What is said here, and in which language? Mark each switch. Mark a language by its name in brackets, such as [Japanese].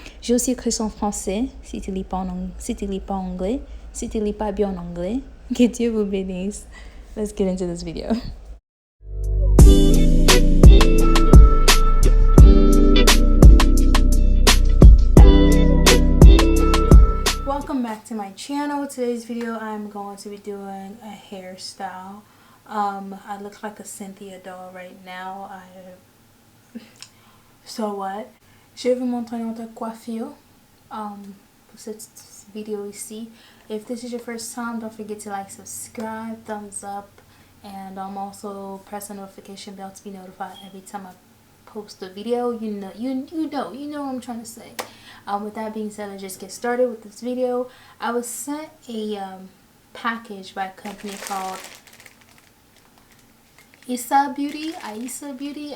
[French] J'ai aussi écrit ça en français, si tu lis pas en anglais, si tu lis pas bien en anglais. Que Dieu vous bénisse. [English] Let's get into this video. Welcome back to my channel. Today's video I'm going to be doing a hairstyle. I look like a Cynthia doll right now. So what? [French] Je vais vous montrer notre coiffure pour cette vidéo ici. [English] If this is your first time, don't forget to like, subscribe, thumbs up, and also press the notification bell to be notified every time I post a video. You know what I'm trying to say. With that being said, let's just get started with this video. I was sent a package by a company called AISI Beauty.